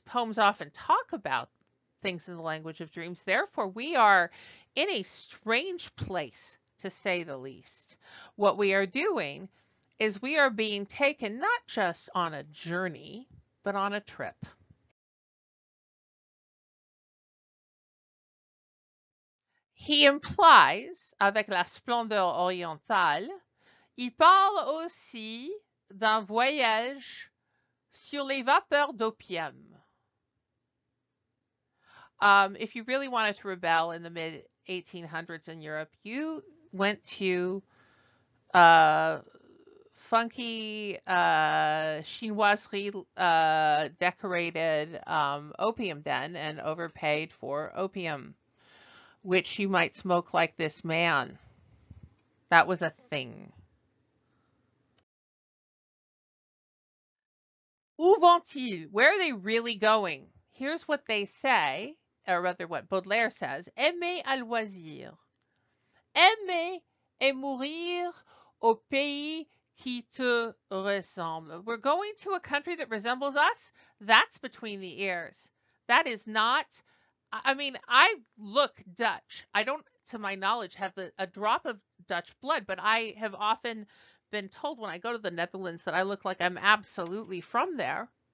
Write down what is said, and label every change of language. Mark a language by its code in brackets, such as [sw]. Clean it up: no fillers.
[en] Poems often talk about things in the language of dreams. Therefore, we are in a strange place, to say the least. What we are doing is we are being taken not just on a journey, but on a trip. He implies, [fr] avec la splendeur orientale, il parle aussi d'un voyage sur les vapeurs d'opium. [en] If you really wanted to rebel in the mid 1800s in Europe, you went to funky chinoiserie decorated opium den and overpaid for opium, which you might smoke like this man. That was a thing. [fr] Où vont-ils? [en] Where are they really going? Here's what they say, or rather what Baudelaire says, [fr] aimer à loisir. Aimer et mourir au pays qui te ressemble. [en] We're going to a country that resembles us? That's between the ears. That is not, I mean, I look Dutch. I don't, to my knowledge, have a drop of Dutch blood, but I have often been told when I go to the Netherlands that I look like I'm absolutely from there.